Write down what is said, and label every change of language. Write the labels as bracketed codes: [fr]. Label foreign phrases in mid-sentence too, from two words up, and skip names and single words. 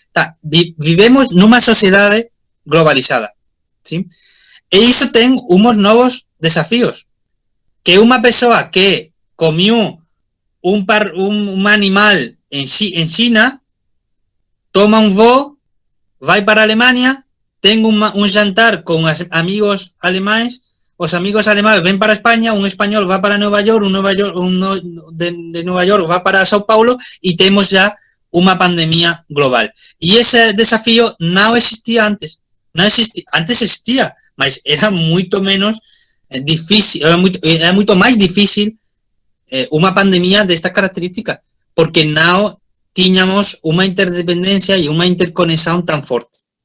[gl] Vivemos nunha sociedade globalizada, ¿sí? E iso ten uns novos desafíos, que unha persoa que comiu un animal en China, toma un voo, vai para Alemania, ten un jantar con amigos alemanes, os amigos alemanes ven para España, [es] un español va para Nueva York, de Nueva York va para Sao Paulo [gl] e temos ya unha pandemia global. E ese desafío non existía antes. Antes existía, mas era moito menos difícil, era moito máis difícil unha pandemia desta característica, porque non tiñamos unha interdependencia e unha interconexión tan forte.